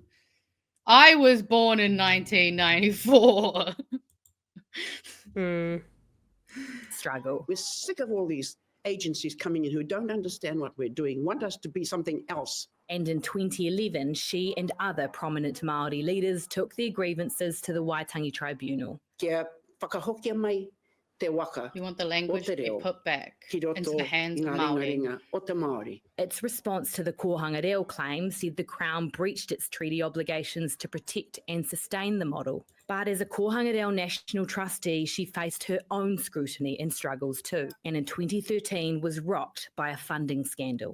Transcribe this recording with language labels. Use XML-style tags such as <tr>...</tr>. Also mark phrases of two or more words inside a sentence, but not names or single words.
<en>I was born in 1994. Struggle. We're sick of all these agencies coming in who don't understand what we're doing, want us to be something else. And in 2011, she and other prominent Māori leaders took their grievances to the Waitangi Tribunal.</en> <mi>Kia whakahokia mai te waka.</mi> <en>You want the language to be put back into the hands of Māori. Its response to the Kohanga Reo claim said the Crown breached its treaty obligations to protect and sustain the model. But as a Kohanga Reo National Trustee, she faced her own scrutiny and struggles too, and in 2013 was rocked by a funding scandal.</en>